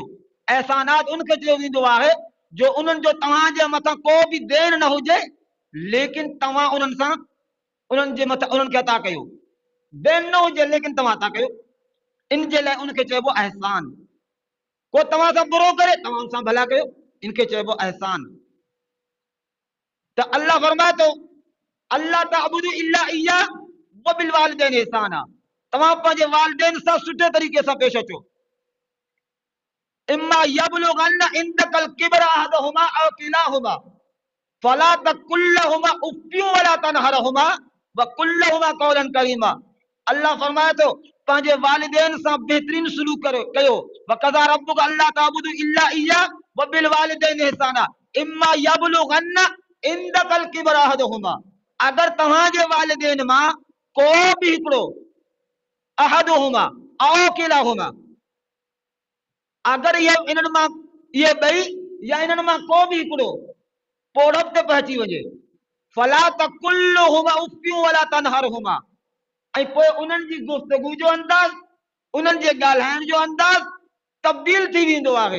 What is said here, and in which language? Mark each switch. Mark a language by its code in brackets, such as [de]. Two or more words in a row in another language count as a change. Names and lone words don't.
[sd] एहसानात उनखे चयो वेंदो आहे जो उन्हनि जो तव्हांजे मथां को बि देन न हुजे, लेकिन तव्हां उन्हनि सां उन्हनि जे मथां उन्हनि खे अता कयो। देन न हुजे लेकिन तव्हां अता कयो, इन जे लाइ उनखे चइबो अहसान। को तव्हां सां बुरो करे, तव्हां हुन सां भला कयो, इनखे चइबो अहसान। त अल्लाह फरमाए थो [ar] ألا تعبدوا إلا إياه وبالوالدين إحسانا, [sd] तव्हां पंहिंजे वालिदैन सां सुठे तरीक़े सां पेश अचो। [ar] إما يبلغن عندك الكبر أحدهما أو كلاهما فلا تقل لهما أف ولا تنهرهما وقل لهما قولا كريما. [sd] अल्लाह फरमाए थो पंहिंजे वालिदैन सां बेहतरीन सलूक कयो। [ar] وقضى ربك ألا تعبدوا إلا إياه وبالوالدين إحسانا إما يبلغن عندك الكبر أحدهما, [sd] अगर तव्हांजे वालिदैन मां को बि हिकिड़ो [ar] أحدهما أو كلاهما, [sd] अगर ये इन्हनि मां ये ॿई या इन्हनि मां को बि हिकिड़ो पोड़प ते पहुची वञे, [ar] فلا تقل لهما أف ولا تنهرهما, [sd] ऐं पोइ उन्हनि जी गुफ़्तगू जो अंदाज़, उन्हनि जे ॻाल्हाइण जो अंदाज़ तब्दील थी वेंदो आहे।